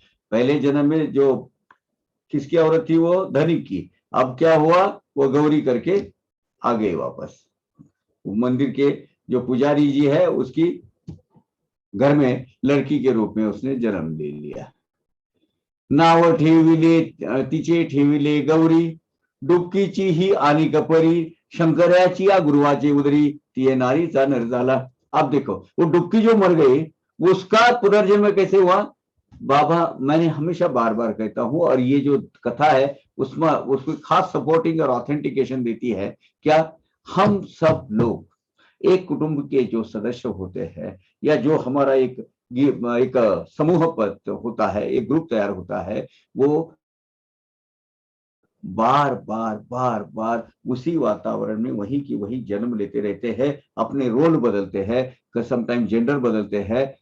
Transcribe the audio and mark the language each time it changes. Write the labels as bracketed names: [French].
[Hindi] पहले जन्म में जो किसकी औरत थी, वो धनिक की। अब क्या हुआ, वो गौरी करके आ गए वापस। मंदिर के जो पुजारी जी है, उसकी घर में लड़की के रूप में उसने जन्म ले लिया। [Marathi] नाव ठेविले तिचे ठेविले गौरी, डुबकीची ही आनी कपरी, शंकराची या गुरुवाची उदरी, तिये नारीचा नर झाला। [Hindi] अब देखो, वो डुबकी जो मर गई, उसका पुनर्जन्म कैसे हुआ? बाबा, मैंने हमेशा बार बार कहता हूं, और ये जो कथा है उसमें उसको खास सपोर्टिंग और ऑथेंटिकेशन देती है। क्या हम सब लोग एक कुटुंब के जो सदस्य होते हैं, या जो हमारा एक समूह पद होता है, एक ग्रुप तैयार होता है, वो बार बार बार बार उसी वातावरण में वही की वही जन्म लेते रहते हैं, अपने रोल बदलते हैं, समटाइम जेंडर बदलते हैं।